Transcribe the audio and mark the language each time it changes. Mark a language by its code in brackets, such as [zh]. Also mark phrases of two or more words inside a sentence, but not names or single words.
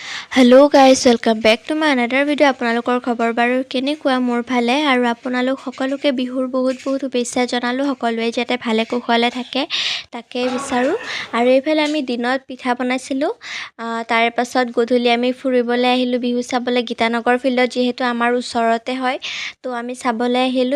[en] hello guys welcome back to my another video. [as] आपनालोকৰ খবৰ বাৰু কেনেকুৱা? মোৰ ভালে আৰু আপোনালোক সকলোকে বিহুৰ বহুত শুভেচ্ছা জনালো। সকলোৱে যাতে ভালে কুশলে থাকে তাকে বিচাৰো। আৰু এইফালে আমি দিনত পিঠা বনাইছিলো, তাৰে পাছত গধূলি আমি ফুৰিবলৈ আহিলো বিহু চাবলৈ গীতানগৰ ফিল্ডত, যেহেতু আমাৰ ওচৰতে হয় তো আমি চাবলৈ আহিলো।